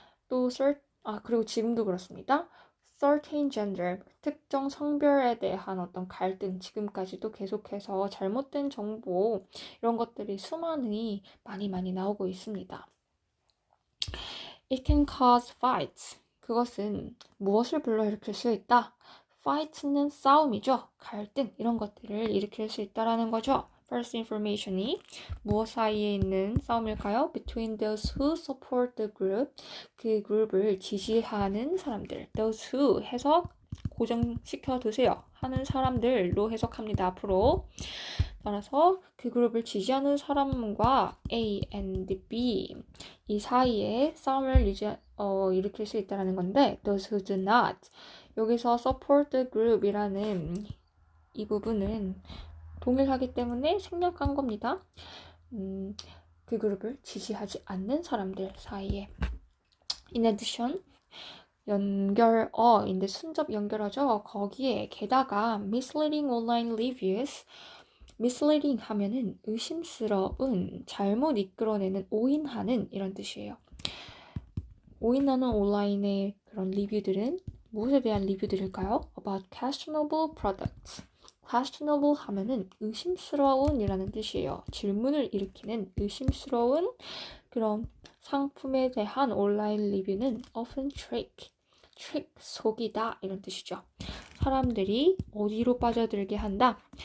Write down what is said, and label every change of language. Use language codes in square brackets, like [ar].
[ko] 또 그리고 지금도 그렇습니다. [en] certain gender, [ko] 특정 성별에 대한 어떤 갈등, 지금까지도 계속해서 잘못된 정보, 이런 것들이 수많이 많이 나오고 있습니다. [en] It can cause fights. [ko] 그것은 무엇을 불러일으킬 수 있다? fight는 싸움이죠. 갈등, 이런 것들을 일으킬 수 있다라는 거죠. [en] False information [ko] 이 무엇 사이에 있는 싸움일까요? [en] Between those who support the group, [ko] 그 그룹을 지지하는 사람들. Those who 해석 고정시켜 두세요. 하는 사람들로 해석합니다. 앞으로. 따라서 그 그룹을 지지하는 사람과 A and B 이 사이에 싸움을 일으킬 수 있다는 건데 [en] those who do not [ko] 여기서 [en] support the group [ko] 이라는 이 부분은 동일하기 때문에 생략한 겁니다. 그 그룹을 지지하지 않는 사람들 사이에. [en] In addition, [ko] 연결어인데 순접 연결어죠. 거기에 게다가 [en] misleading online reviews, [ko] misleading 하면은 의심스러운, 잘못 이끌어내는, 오인하는 이런 뜻이에요. 오인하는 온라인의 그런 리뷰들은 무엇에 대한 리뷰들일까요? [en] About questionable products. [ko] questionable 하면은 의심스러운 이라는 뜻이에요. 질문을 일으키는 의심스러운 그런 상품에 대한 온라인 리뷰는 [en] often trick, [ko] 속이다 이런 뜻이죠. 사람들이 어디로 빠져들게 한다?